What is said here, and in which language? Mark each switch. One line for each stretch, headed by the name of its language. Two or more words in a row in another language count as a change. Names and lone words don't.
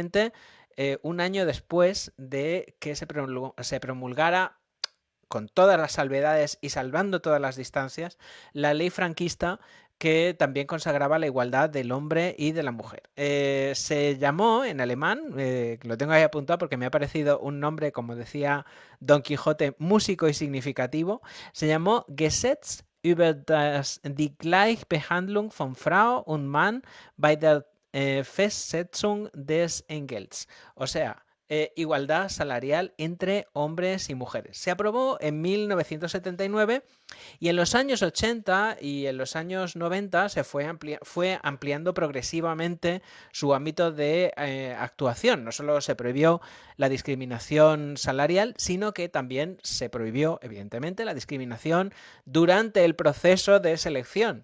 Spanish: Curiosamente, un año después de que se promulgara, con todas las salvedades y salvando todas las distancias, la ley franquista que también consagraba la igualdad del hombre y de la mujer. Se llamó en alemán, lo tengo ahí apuntado porque me ha parecido un nombre, como decía Don Quijote, músico y significativo, se llamó Gesetz über die Gleichbehandlung von Frau und Mann bei der Festsetzung des Entgelts. O sea, igualdad salarial entre hombres y mujeres. Se aprobó en 1979 y en los años 80 y en los años 90 se fue ampliando progresivamente su ámbito de actuación. No solo se prohibió la discriminación salarial, sino que también se prohibió, evidentemente, la discriminación durante el proceso de selección.